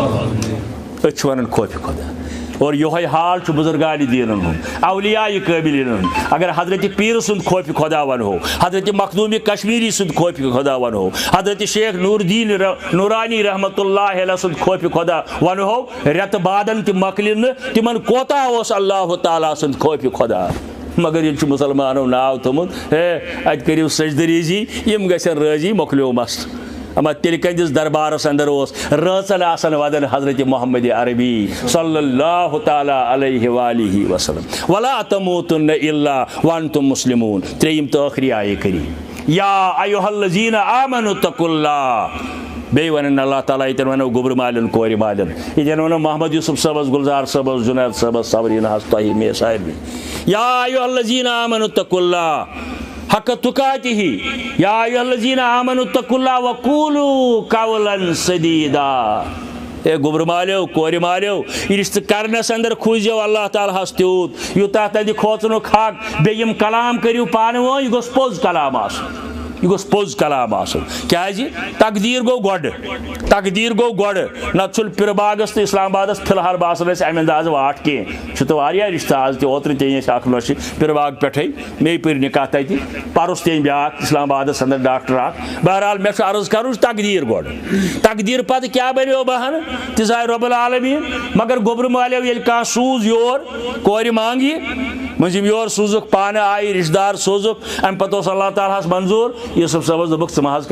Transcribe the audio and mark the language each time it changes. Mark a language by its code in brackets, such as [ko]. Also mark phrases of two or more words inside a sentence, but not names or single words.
[ks] أسۍ چھِ ونان خوفہِ خدا اور یہوے حال چھُ بزرگانہِ دیٖنن ہُنٛد اولیاء قٲبلین ہُنٛد اگر حضرت پیٖر سُنٛد خوفہِ خدا ونہو حضرت مخدوٗمِ کشمیٖری سُنٛد خوفہِ خدا ونہو حضرت شیخ نور الدین نورانی [ar] رحمتہ اللہ علیہ [ks] سُنٛد خوفہِ خدا ونہو رٮ۪تہٕ بادن تہِ مۄکلہِ نہٕ تِمن کوتاہ اوس اللہ تعالیٰ سُنٛد خوفہِ خدا مگر ییٚلہِ چھُ مُسلمانو ناو تھوٚمُت ہے اتہِ کٔرِو سجدٕ یِم گژھن رٲضی مۄکلیو مسلہٕ اما تیٚلہِ کٔہندِس دربارس اندر اوس رٲژن آسان ودان [ar] حضرت محمد عربی صلی اللہ تعالیٰ علیہ وآلہ وسلم ولا تموتن الا وانتم مسلمون [ks] ترٛیٚیِم تہٕ ٲخری آیے کریٖم [ar] یا ایُہا الذین آمنوا اتقوا اللہ [ks] بیٚیہِ ونان اللہ تعالیٰ ییٚتٮ۪ن ونو گوٚبرٕ مالٮ۪ن کورِ مالٮ۪ن ییٚتٮ۪ن ونو محمد یوٗسف صٲبس گُلزار صٲبس جُنید صٲبس صبریٖناہس تۄہہِ مےٚ سارنٕے [ar] یا ایُہا الذین آمنوا اتقوا اللہ حق تُقاتِہ یا ایُہا الذین آمنوا اتقوا اللہ وقولوا قولا سدیدا [ks] اے گوٚبرٕ مالیو کورِ مالیو یہِ رِشتہٕ کرنس اندر کھوٗزیو اللہ تعالیٰ ہس تیوٗت یوٗتاہ تتہِ کھوژنُک حق بیٚیہِ یِم کلام کٔرِو پانہٕ ؤنۍ یہِ گوٚژھ پوٚز کلام آسُن یہ گوٚژھ پوٚز کلام آسُن کیازِ تقدیٖر گوٚو گۄڈٕ نتہٕ چھُنہٕ پِرٕ باغس تہٕ اسلام آبادس فی الحال باسان اَسہِ امہِ اندازٕ واٹھ کینٛہہ چھُ تہٕ واریاہ رِشتہٕ آز تہِ اوترٕ تہِ أنۍ اَسہِ اکھ لٔڑکہٕ پِرٕ باغ پٮ۪ٹھٕے مے پٔرۍ نکاح تتہِ پرُس تہِ أنۍ بیٛاکھ اسلام آبادس اندر ڈاکٹر اکھ بہرحال مےٚ چھُ عرض کرُن تقدیٖر گۄڈٕ تقدیٖر پتہٕ کیٛاہ بنیو بہانہٕ تہِ زایہِ [ar] رۄب العالمیٖن [ks] مگر گوٚبرٕ مالیو ییٚلہِ کانٛہہ سوٗز یور کورِ مانٛگہِ مٔنٛزِم یور سوٗزُکھ پانہٕ آیہِ رِشتہٕ دار سوٗزُکھ اَمہِ پَتہٕ اوس اللہ تعالیٰ ہَس منظوٗر یوٗسف صٲبَس دوٚپُکھ ژٕ مہ حظ کَر